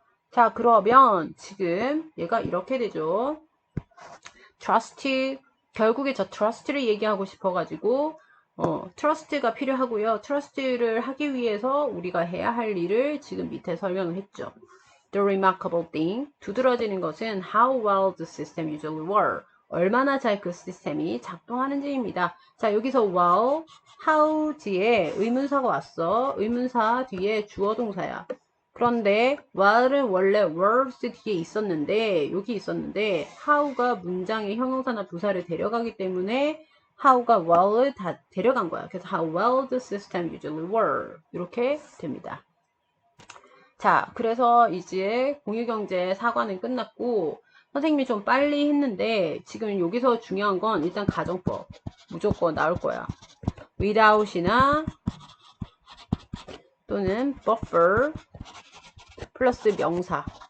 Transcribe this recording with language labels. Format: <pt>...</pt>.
<ko>자, 그러면 지금 얘가 이렇게 되죠. trust, 결국에 저 trust를 얘기하고 싶어가지고 trust가 필요하고요. trust를 하기 위해서 우리가 해야 할 일을 지금 밑에 설명을 했죠.</ko> <en>The remarkable thing,</en> <ko>두드러지는 것은</ko> <en>how well the system usually works.</en> <ko>얼마나 잘 그 시스템이 작동하는지입니다. 자, 여기서 well, how 뒤에 의문사가 왔어. 의문사 뒤에 주어 동사야. 그런데 while은 원래 words 뒤에 있었는데 여기 있었는데 how가 문장의 형용사나 부사를 데려가기 때문에 how가 well을 다 데려간 거야. 그래서</ko> <en>how well the system usually works</en> <ko>이렇게 됩니다. 자, 그래서 이제 공유경제 사과는 끝났고 선생님이 좀 빨리 했는데 지금 여기서 중요한 건 일단 가정법 무조건 나올 거야. without이나 또는 buffer 플러스 명사.</ko>